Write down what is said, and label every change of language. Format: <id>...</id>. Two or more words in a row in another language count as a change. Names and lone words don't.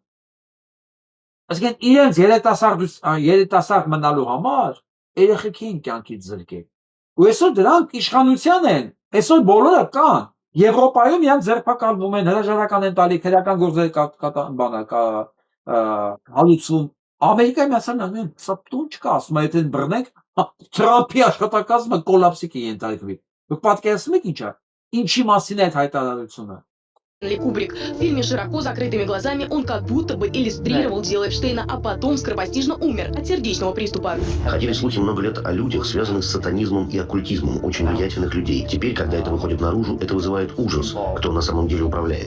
<hy>Այսինքն իրենց երիտասարդ մնալու համար երեխեքին կյանքից զրկեք։ Ու այսօր դրանք իշխանության են, այսօր բոլորը կան։ Եվրոպայում իրանք ձերբակալվում են, հրաժարական են տալի, քրեական գործեր հալուցվում։ Ամերիկայում ասան նայում, սա տուն չկա, ասում է, եթե բռնենք, Թրամփի աշխատակազմը կոլապսի կենթարկվի։ Դուք պատկերացնում եք ինչա։ Ինչի մասին է այդ հայտարարությունը։</hy> <ru>Кубрик. В фильме широко закрытыми глазами он как будто бы иллюстрировал дело Эпштейна, а потом скоропостижно умер от сердечного приступа. Ходили слухи много лет о людях, связанных с сатанизмом и оккультизмом, очень влиятельных людей. Теперь, когда это выходит наружу, это вызывает ужас, кто на самом деле управляет.</ru>